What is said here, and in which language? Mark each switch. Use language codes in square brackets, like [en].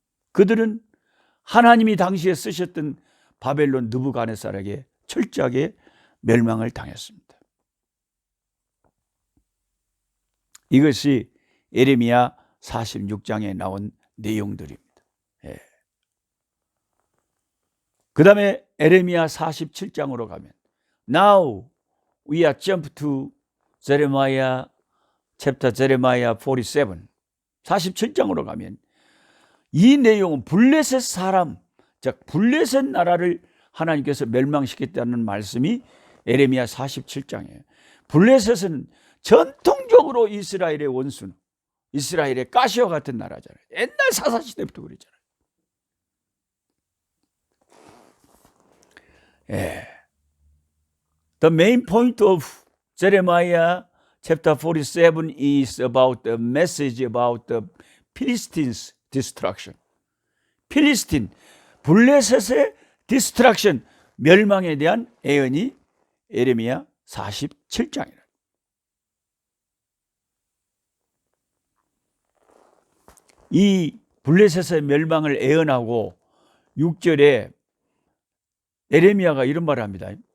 [ko] 그들은 하나님이 당시에 쓰셨던 바벨론 느부갓네살에게 철저하게 멸망을 당했습니다. 이것이 예레미야 46장에 나온 내용들입니다. 그 다음에 예레미야 47장으로 가면 [en] Now we are jump to Jeremiah chapter Jeremiah 47. [ko] 47장으로 가면 이 내용은 블레셋 사람, 즉 블레셋 나라를 하나님께서 멸망시켰다는 말씀이 예레미야 47장이에요. 블레셋은 전통적으로 이스라엘의 원수는 이스라엘의 가시와 같은 나라잖아요. 옛날 사사시대부터 그랬잖아요. [en] The main point of Jeremiah chapter 47 is about the message about the Philistines' destruction. [ko] 필리스틴, 블레셋의 destruction, 멸망에 대한 예언이 예레미야 47장이라. 이 블레셋의 멸망을 예언하고 6절에 예레미야가 이런 말을 합니다.